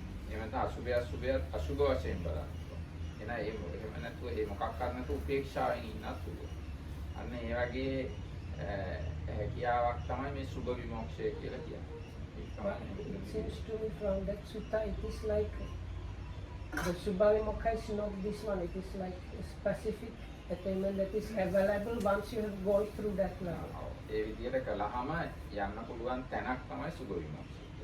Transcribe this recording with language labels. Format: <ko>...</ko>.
<si>එහෙම අසුභය අසුභ වශයෙන් බලන්න. එහෙනම් එහෙම නැතුව ඒ මොකක් කරන්නට උපේක්ෂාවෙන් ඉන්නත් පුළුවන්. අන්න ඒ වගේ හැකියාවක් තමයි මේ සුභ විමෝක්ෂය කියලා කියන්නේ.</si> <en>It seems to me from that sutta, it is like the Subha Vimokka is not this one, it is like a specific attainment that is available once you have gone through that level.</en> <si>ඒ විදිහට කළාම යන්න පුළුවන් තැනක් තමයි සුභ විමෝක්ෂය.</si>